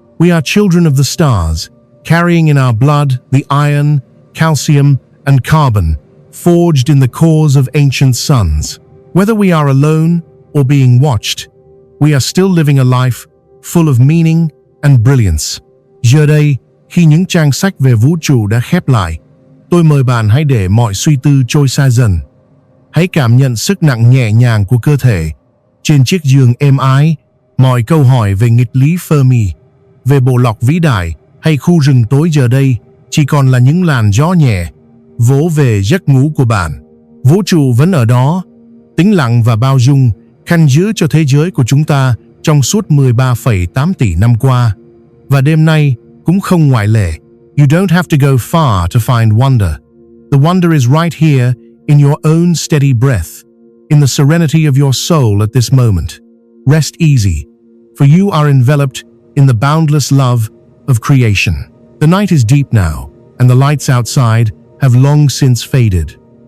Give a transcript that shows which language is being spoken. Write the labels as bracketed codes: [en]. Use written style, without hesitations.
[en] We are children of the stars, carrying in our blood the iron, calcium, and carbon forged in the cores of ancient suns. Whether we are alone or being watched, we are still living a life full of meaning and brilliance. [vi] Giờ đây, khi những trang sách về vũ trụ đã khép lại, tôi mời bạn hãy để mọi suy tư trôi xa dần. Hãy cảm nhận sức nặng nhẹ nhàng của cơ thể trên chiếc giường êm ái, mọi câu hỏi về nghịch lý Fermi, về bộ lọc vĩ đại hay khu rừng tối giờ đây chỉ còn là những làn gió nhẹ vỗ về giấc ngủ của bạn. Vũ trụ vẫn ở đó, tĩnh lặng và bao dung, canh giữ cho thế giới của chúng ta trong suốt 13,8 tỷ năm qua. Và đêm nay cũng không ngoại lệ. [en] You don't have to go far to find wonder. The wonder is right here in your own steady breath, in the serenity of your soul at this moment. Rest easy, for you are enveloped in the boundless love of creation. The night is deep now, and the lights outside have long since faded.